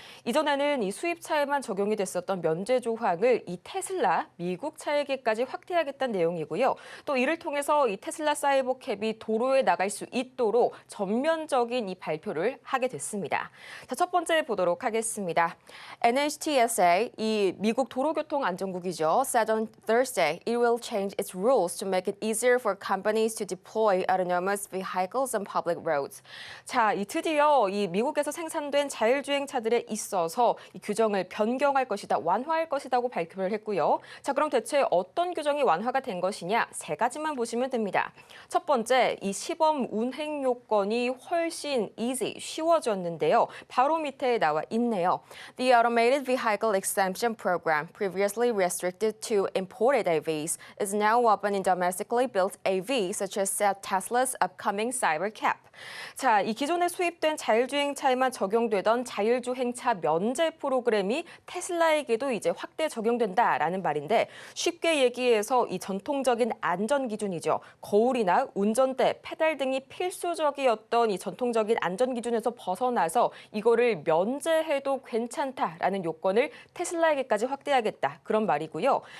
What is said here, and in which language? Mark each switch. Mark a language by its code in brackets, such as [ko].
[ko] 이전에는 이 수입차에만 적용이 됐었던 면제 조항을 이 테슬라 미국 차에게까지 확대하겠다는 내용이고요. 또 이를 통해서 이 테슬라 사이버캡이 도로에 나갈 수 있도록 전면적인 이 발표를 하게 됐습니다. 자, 첫 번째 보도록 하겠습니다. NHTSA, 이 미국 도로교통안전국이죠. [en] said on Thursday it will change its rules to make it easier for companies to deploy autonomous vehicles on public roads. [ko] 자, 이 드디어 이 미국에서 생산된 자율주행차들에 있어서 이 규정을 변경할 것이다, 완화할 것이라고 발표를 했고요. 자, 그럼 대체 어떤 규정이 완화가 된 것이냐? 3가지만 보시면 됩니다. 첫 번째, 이 시범 운행 요건이 훨씬 쉬워졌는데요. 바로 밑에 나와 있네요. [en] The Automated Vehicle Exemption Program, previously restricted to imported AVs, is now open in domestically built AV, such as Tesla's upcoming Cybercab. [ko] 자, 이 기존에 수입된 자율주행차에만 적용되던 자율주행차 면제 프로그램이 테슬라에게도 이제 확대 적용된다라는 말인데 쉽게 얘기해서 이 전통적인 안전 기준이죠. 거울이나 운전대, 페달 등이 필수적이었던 이 전통적인 안전 기준에서 벗어나서 이거를 면제해도 괜찮다라는 요건을 테슬라에게까지 확대하겠다. 그런 말이고요.